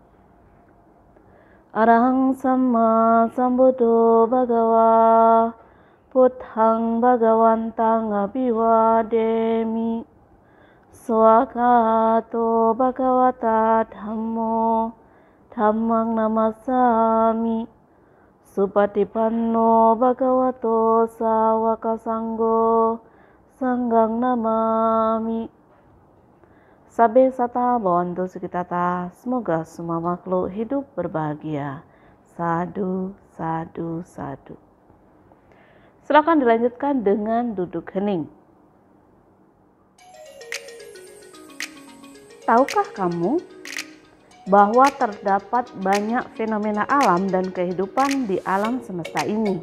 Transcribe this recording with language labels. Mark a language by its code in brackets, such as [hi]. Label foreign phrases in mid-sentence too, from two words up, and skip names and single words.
[pi] Arahang Sama Sambuddho Bhagawa Buddhang Bhagawantang Abhiwademi Swakato Bhagavata Dhammo Dhammang Namasami Supatipanno Bhagavato Sawaka Sanggo Sanggang namami. Sabe sata bawantu sukitata. [id] Semoga semua makhluk hidup berbahagia. [pi] Sadu, sadu, sadu. [id] Silakan dilanjutkan dengan duduk hening. Tahukah kamu bahwa terdapat banyak fenomena alam dan kehidupan di alam semesta ini?